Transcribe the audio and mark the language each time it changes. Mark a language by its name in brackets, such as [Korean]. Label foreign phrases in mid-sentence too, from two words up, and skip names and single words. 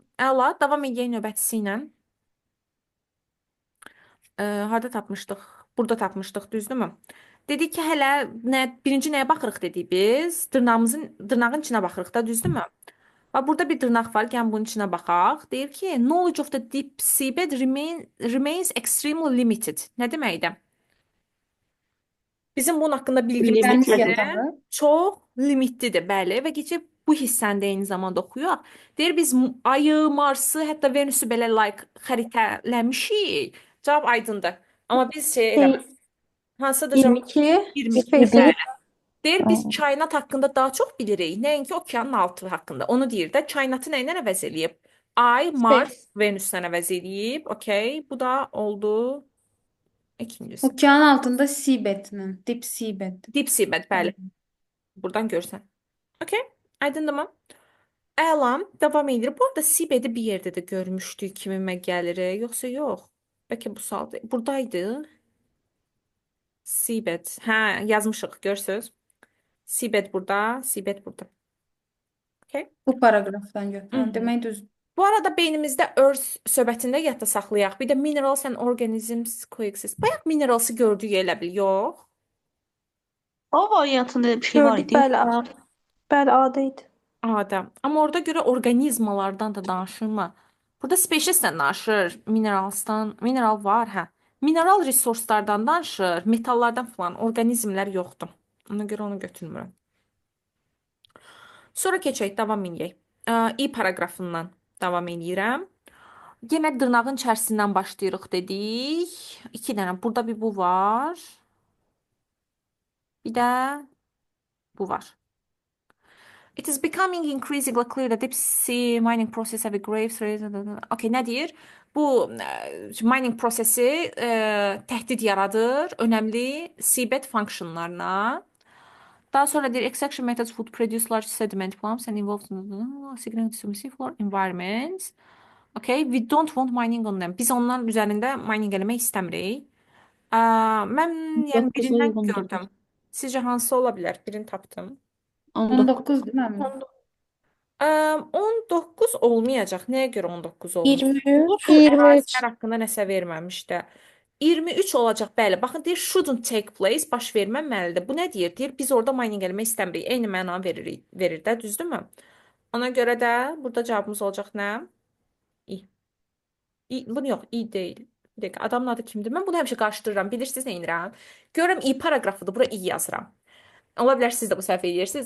[Azerbaijani] Əla, davam edək növbətçisi ilə. Harda tapmışdıq? Burada tapmışdıq, düzdürmü? Dedik ki, hələ birinci nəyə baxırıq dedik biz? Dırnağın içinə baxırıq da, düzdürmü? Və burada bir dırnaq var, gəlin bunun içinə baxaq. Deyir ki, [English] knowledge of the deep seabed remains extremely limited. [Azerbaijani] Nə deməkdir? Bizim bunun haqqında bilgimiz Dəniz neçədir? yatağı. Çox limitlidir, bəli. Və keçib bu hissəni də eyni zamanda oxuyaq. Deyir biz ayı, Marsı, hətta Venusu belə like xəritələmişik. Cavab aydındır. Amma biz şey eləmədik. Şey, Hansıdır cavab? 22. 22. [English] Space. [Azerbaijani] Bəli. Deyir biz kainat haqqında daha çox bilirik. Nəinki okeanın altı haqqında. Onu deyir də kainatı nə ilə əvəz eləyib? Ay, Mars, [English] Space. [Azerbaijani] Venüslə əvəz eləyib. Okay, bu da oldu ikincisi. Okeanın altında seabedlə. [English] Deep seabed. Deep seabed, [Azerbaijani] bəli. Buradan görsən. Okay, aydındır mı? Əlam, davam edir. Bu arada seabedi bir yerdə də görmüşdük kimimə gəlir, yoxsa yox? Bəlkə bu saat buradaydı. Seabed. Hə, yazmışıq, görsüz. Seabed burada, seabed burada. Okay. Bu paragrafdan götürün. Mhm. Demək düz. Bu arada beynimizdə Earth söhbətində yadda saxlayaq. Bir də [English] minerals and organisms coexist. [Azerbaijani] Bayaq mineralsı gördük elə bil, yox? O variantında bir şey var Gördük, idi. bəli, A. Bəli, A'daydı. Adam. Amma orada görə orqanizmalardan da danışırmı? Burada speciesdən danışır, mineralsdan. Mineral var, hə. Mineral resurslardan danışır, metallardan falan. Orqanizmlər yoxdur. Ona görə onu götürmürəm. Sonra keçək, davam edək. İ paraqrafından davam edirəm. Yenə dırnağın içərisindən başlayırıq dedik. İki dənə. Burada bir bu var. Bir də bu var. [English] It is becoming increasingly clear that deep sea mining process have a grave threat. [Azerbaijani] Okay, nə deyir? Bu mining prosesi təhdid yaradır önəmli [English] seabed functionlarına. [Azerbaijani] Daha sonra deyir [English] extraction methods would produce large sediment plumps and involve significant seafloor environments. Okay, we don't want mining on them. [Azerbaijani] Biz onların üzərində mining eləmək istəmirik. Mən yəni 9 birindən uyğundur. gördüm. Sizcə hansı ola bilər? Birini tapdım. [Turkish] 19 değil mi? [Azerbaijani] 19 olmayacaq. Nəyə görə 19 olmayacaq? 23. Bu full ərazilər haqqında nəsə verməmişdi. 23 olacaq, bəli. Baxın, deyir [English] shouldn't take place, [Azerbaijani] baş verməməlidir. Bu nə deyir? Deyir biz orada mining eləmək istəmirik. Eyni məna verir də, düzdürmü? Ona görə də burada cavabımız olacaq nə? İ. Bunu yox, İ deyil. Bir dəqiqə, adamın adı kimdir? Mən bunu həmişə qarışdırıram. Bilirsiniz nə edirəm? Görürəm İ paraqrafıdır, bura İ yazıram. Ola bilər siz də bu səhv edirsiniz.